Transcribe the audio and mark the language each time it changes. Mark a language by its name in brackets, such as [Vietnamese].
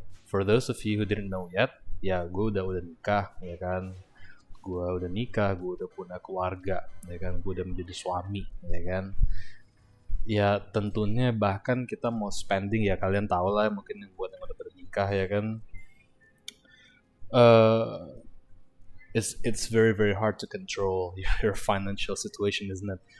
[English] For those of you who didn't know yet, [Indonesian] ya gue udah nikah, ya kan. Gue udah punya keluarga, ya kan. Gue udah menjadi suami, ya kan. Ya tentunya bahkan kita mau spending, ya kalian tau lah mungkin yang buat yang udah bernikah, ya kan. [English] uh, it's very very hard to control your financial situation, isn't it?